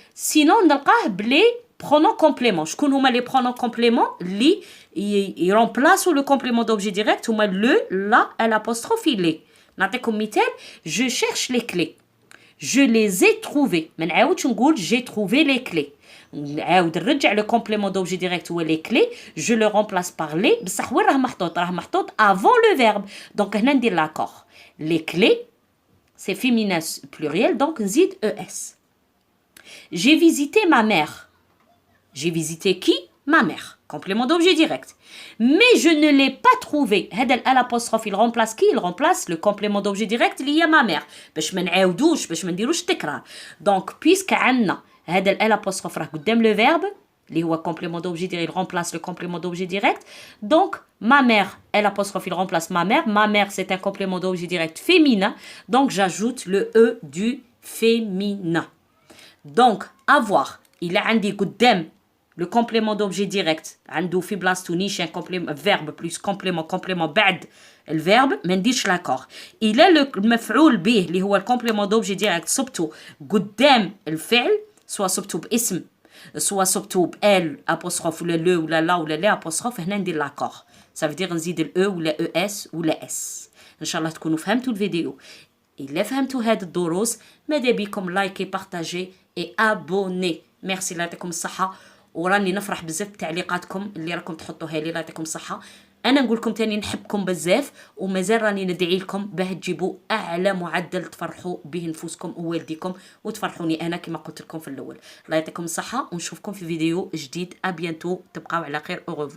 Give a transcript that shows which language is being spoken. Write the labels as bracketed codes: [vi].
[fr] Sinon, [ar] نلقاه بلي [fr] pronoms compléments. [ar] شكون هما [fr] les pronoms compléments [ar] اللي [fr] remplacent le complément d'objet direct هما le, la, l'apostrophe, les. نعطيكم مثال. Je cherche les clés. Je les ai trouvées. [ar] ما نعاودش نقول [fr] j'ai trouvé les clés. [ar] نعاود نرجع [fr] le complément d'objet direct هو les clés. Je le remplace par les. [ar] بصح وين راه محطوط؟ راه محطوط [fr] avant le verbe. Donc [ar] هنا ندير [fr] l'accord. Les clés, c'est féminin pluriel, donc [ar] نزيد [fr] es. J'ai visité ma mère. J'ai visité qui? Ma mère. Complément d'objet direct. Mais je ne l'ai pas trouvé. هذا l'apostrophe, il remplace qui? Il remplace le complément d'objet direct [ar] اللي هي [fr] ma mère. [ar] باش ما نعاودوش, باش ما نديروش تكرار. [fr] Donc, puisque [ar] عندنا هذا [fr] l'apostrophe [ar] راه قدام [fr] le verbe, [ar] اللي هو [fr] complément d'objet direct, il remplace le complément d'objet direct. Donc, ma mère, l'apostrophe, il remplace ma mère. Ma mère, c'est un complément d'objet direct féminin. Donc, j'ajoute le e du féminin. Donc, avoir, il a [ar] عندي قدام [fr] le complément d'objet direct. [ar] عنده في بلاصتو نيشان [fr] complément verbe plus complément [ar] بعد الverbe ما نديرش l'accord. [fr] il a le [ar] المفعول به اللي هو ال [fr] complément d'objet direct [ar] صبته قدام الفعل, سواء صبته باسم, سواء صبته ال apostrophe ولا le ولا لا ولا لا apostrophe, هنا ندير l'accord. [fr] ça veut dire [ar] نزيد ال e ولا es ولا s. ان شاء الله تكونوا فهمتوا الفيديو. إلا فهمتوا هاد الدروس ماذا بكم [fr] لايكي بارطاجي اي ابوني. [ar] ميرسي, الله يعطيكم الصحه. وراني نفرح بزاف بتعليقاتكم اللي راكم تحطوها لي, الله يعطيكم الصحه. انا نقول لكم تاني نحبكم بزاف, ومازال راني ندعي لكم باه تجيبوا اعلى معدل تفرحوا به نفوسكم ووالديكم وتفرحوني انا كما قلت لكم في الاول. الله يعطيكم الصحه ونشوفكم في فيديو جديد. [fr] ابيانتو, [ar] تبقاو على خير. [fr] او ريفوار.